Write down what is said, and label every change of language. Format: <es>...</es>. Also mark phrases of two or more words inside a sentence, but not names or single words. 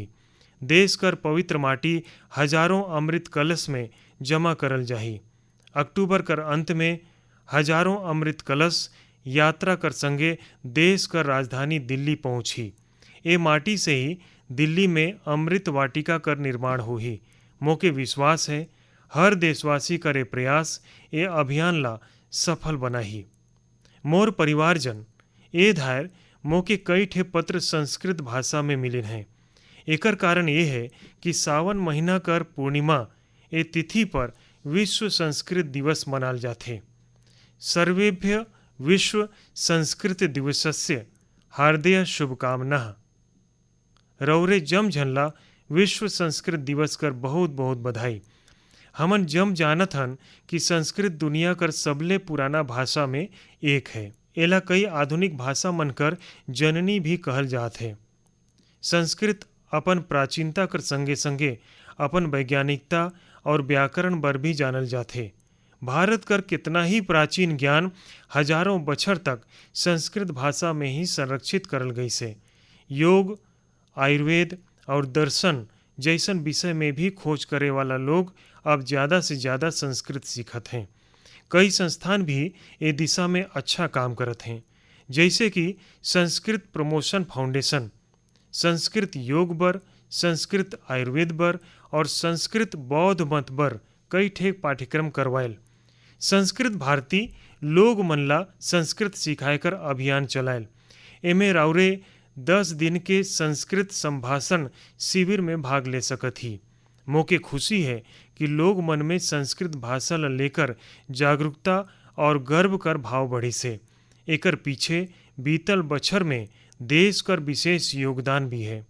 <sgj>देश कर पवित्र माटी हजारों अमृत कलश में जमा करल जाही। अक्टूबर कर अंत में हजारों अमृत कलश यात्रा कर संगे देश कर राजधानी दिल्ली पहुंची। ये माटी से ही दिल्ली में अमृत वाटिका कर निर्माण होही। मोके विश्वास है हर देशवासी करे प्रयास ये अभियान ला सफल बनाही। मोर परिवारजन, ए धायर मोके कई ठे पत्र संस्कृत भाषा में मिले हैं। एकर कारण ये है कि सावन महीना कर पूर्णिमा ए तिथि पर विश्व संस्कृत दिवस मनाल जाथे।</sgj> <sa>सर्वेभ्य विश्व संस्कृत दिवसस्य हार्दिक शुभकामनाः।</sa> <sgj>रौरे जम झनला विश्व संस्कृत दिवस कर बहुत बहुत बधाई। हमन जम जानत हन कि संस्कृत दुनिया कर सबले पुराना भाषा में एक है। एला कई आधुनिक भाषा मनकर जननी भी कहल जात है। संस्कृत अपन प्राचीनता कर संगे संगे अपन वैज्ञानिकता और व्याकरण बर भी जानल जाथे। भारत कर कितना ही प्राचीन ज्ञान हजारों बछर तक संस्कृत भाषा में ही संरक्षित करल गई से। योग, आयुर्वेद और दर्शन जैसन विषय में भी खोज करे वाला लोग अब ज़्यादा से ज़्यादा संस्कृत सीखत हैं। कई संस्थान भी ये दिशा में अच्छा काम करत हैं, जैसे कि संस्कृत प्रमोशन फाउंडेशन, संस्कृत योग बर, संस्कृत आयुर्वेद बर और संस्कृत बौद्ध मत बर कई ठे पाठ्यक्रम करवायल। संस्कृत भारती लोग मन ला संस्कृत सिखाए कर अभियान चलायल। एमे राउरे 10 दिन के संस्कृत संभाषण शिविर में भाग ले सकत ही। मोके खुशी है कि लोग मन में संस्कृत भाषा ला लेकर जागरूकता और गर्व कर भाव बढ़ी से। एकर पीछे बीतल बछर में देश कर विशेष योगदान भी है।</sgj>